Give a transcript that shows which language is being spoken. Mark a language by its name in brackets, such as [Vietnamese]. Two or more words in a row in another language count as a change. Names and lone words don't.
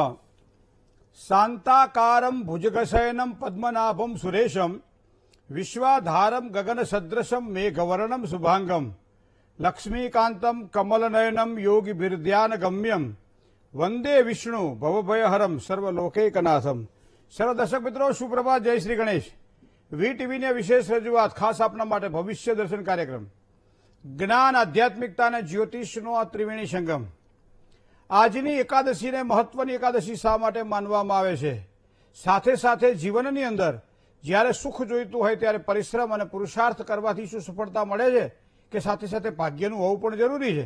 [Sanskrit] शांताकारं भुजगशयनं पद्मनाभं सुरेशं विश्वाधारं गगनसदृशं मेघवर्णं शुभांगं लक्ष्मीकान्तं कमलनयनं योगिभिर्ध्यानगम्यं वंदे विष्णु भवभयहरं सर्वलोकैकनाथं। [Hindi] सर्व दर्शक मित्रों सुप्रभात, जय श्री गणेश। [Gujarati] વીટીવી ને વિશેષ રજૂઆત ખાસ આપના માટે ભવિષ્ય દર્શન કાર્યક્રમ જ્ઞાન આધ્યાત્મિકતા અને જ્યોતિષનો આ ત્રિવેણી સંગમ। આજની એકાદશીને મહત્વની એકાદશી શા માટે માનવામાં આવે છે? સાથે સાથે જીવનની અંદર જ્યારે સુખ જોઈતું હોય ત્યારે પરિશ્રમ અને પુરુષાર્થ કરવાથી શું સફળતા મળે છે કે સાથે સાથે ભાગ્યનું હોવું પણ જરૂરી છે?